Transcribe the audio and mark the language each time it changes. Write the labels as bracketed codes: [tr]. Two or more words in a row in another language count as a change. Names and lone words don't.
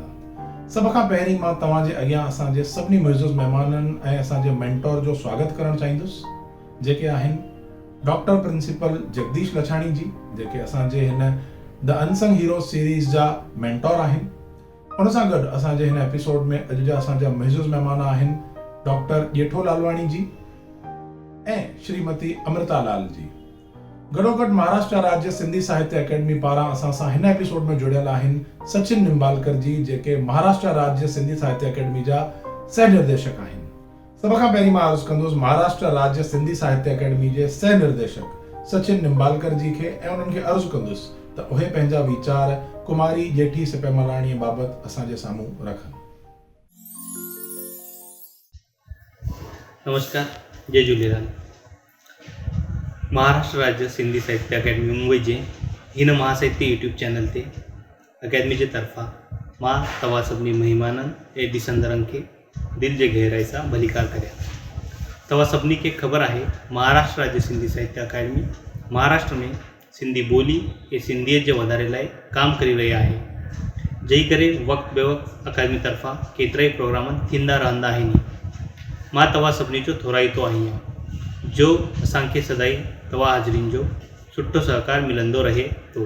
[sd] सभ खां पहिरीं मां तव्हांजे अॻियां असांजे सभिनी मुइज़्ज़ज़ महिमाननि ऐं असांजे मेंटोर जो स्वागत करणु चाहींदुसि, जेके आहिनि डॉक्टर प्रिंसिपल जगदीश लछाणी जी, जेके असांजे हिन द अनसंग हीरोज़ सीरीज़ जा मेंटोर आहिनि। उन सां गॾु असांजे हिन एपिसोड में अॼु जा असांजा मुइज़्ज़ज़ महिमान आहिनि डॉक्टर ॼेठो लालवाणी जी ऐं श्रीमती अमृता लाल जी। गॾोगॾु महाराष्ट्र राज्य सिंधी साहित्य अकेडमी पारां असां सां हिन एपिसोड में जुड़ियल आहिनि सचिन निम्बालकर जी, जेके महाराष्ट्र राज्य सिंधी साहित्य अकेडमी जा सह निर्देशक आहिनि। सभ खां पहिरीं मां अर्ज़ु कंदुसि महाराष्ट्र राज्य सिंधी साहित्य अकेडमी जे सह निर्देशक सचिन निम्बालकर जी खे ऐं उन्हनि खे अर्ज़ु कंदुसि त उहे पंहिंजा वीचार कुमारी ॼेठी सिपह मलाणीअ बाबति असांजे साम्हूं रखनि। नमस्कार, जय झूलेलाल। महाराष्ट्र राज्य सिंधी साहित्य अकेडमी मुंबई जे हिन महासाहित्य यूट्यूब चैनल ते अकेडमी जे तरफ़ां मां तव्हां सभिनी महिमाननि ऐं ॾिसंदड़नि खे दिलि जे गहराई सां भलीकार करियां। तव्हां सभिनी खे ख़बर आहे महाराष्ट्र राज्य सिंधी साहित्य अकेडमी महाराष्ट्र में सिंधी ॿोली ऐं सिंधियत जे वधारे लाइ काम करे रही आहे। जंहिं करे वक़्तु बे वक़्तु अकेडमी तरफ़ां केतिरा ई प्रोग्राम थींदा रहंदा आहिनि। मां तव्हां सभिनी जो थोराईतो आहियां जो असांखे सदाई तव्हां हाज़िरीन जो सुठो सहकार मिलंदो रहे तो।